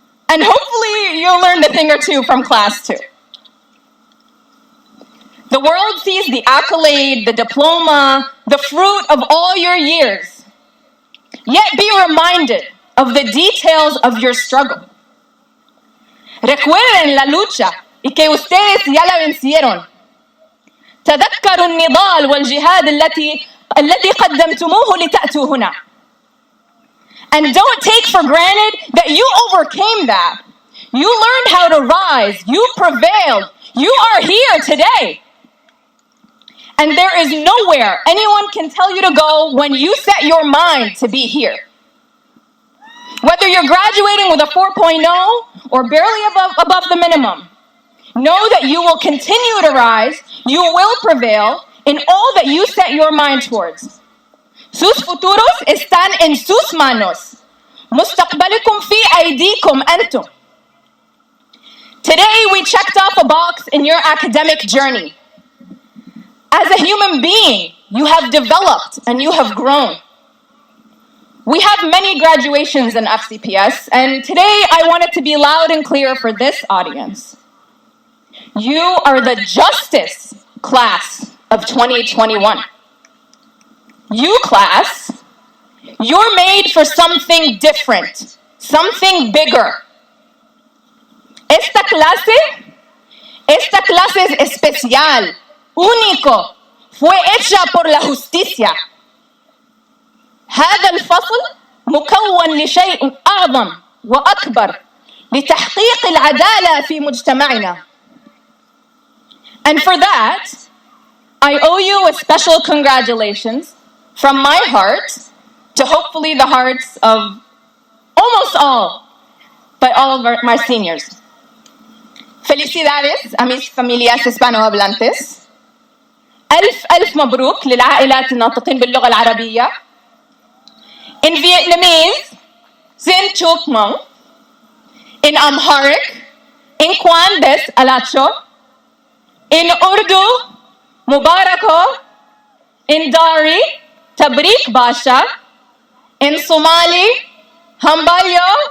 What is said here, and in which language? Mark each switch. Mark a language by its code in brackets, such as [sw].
[en] And hopefully you'll learn a thing or two from class too. The world sees the accolade, the diploma, the fruit of all your years. Yet be reminded of the details of your struggle. [es] Recuerden la lucha y que ustedes ya la vencieron. [ar] تذكروا النضال والجهاد الذي قدمتموه لتأتوا هنا. [en] And don't take for granted that you overcame that. You learned how to rise. You prevailed. You are here today. And there is nowhere anyone can tell you to go when you set your mind to be here. Whether you're graduating with a 4.0 or barely above the minimum, know that you will continue to rise, you will prevail in all that you set your mind towards. [es] Sus futuros están en sus manos. [ar] مستقبلكم في أيديكم أنتم. [en] Today we checked off a box in your academic journey. As a human being, you have developed and you have grown. We have many graduations in FCPS, and today I want it to be loud and clear for this audience. You are the Justice class of 2021. You class, you're made for something different, something bigger. [es] Esta clase es especial, único, fue hecha por la justicia. [ar] هذا الفصل مكون لشيء أعظم وأكبر لتحقيق العدالة في مجتمعنا. [en] And for that, I owe you a special congratulations from my heart to hopefully the hearts of almost all, but all of my seniors. [es] Felicidades a mis familias hispanohablantes. [ar] ألف مبروك للعائلات الناطقين باللغة العربية. [en] In Vietnamese, [vi] Xin Chuk Mong. [en] In Amharic, [am] Inkwan Des Alacho. [en] In Urdu, [ur] Mubarako. [en] In Dari, [fa] Tabrik Basha. [en] In Somali, [so] Hambayo.